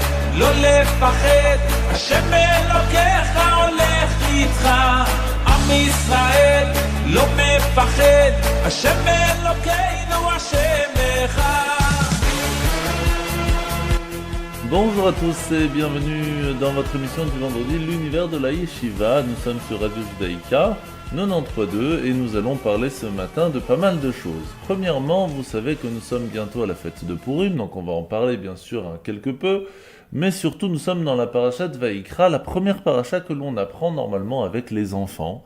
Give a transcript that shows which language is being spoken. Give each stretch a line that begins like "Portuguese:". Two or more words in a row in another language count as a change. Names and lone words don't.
Hebrew: לא לפחד, השם אלוקיך הולך איתך. עם ישראל לא מפחד, השם אלוקינו השם אחד.
French: Bonjour à tous et bienvenue dans votre émission du vendredi, l'univers de la Yeshiva. Nous sommes sur Radio Judaïka 93.2 et nous allons parler ce matin de pas mal de choses. Premièrement, vous savez que nous sommes bientôt à la fête de Purim, donc on va en parler bien sûr quelque peu, mais surtout nous sommes dans la parasha de Vayikra, la première parasha que l'on apprend normalement avec les enfants.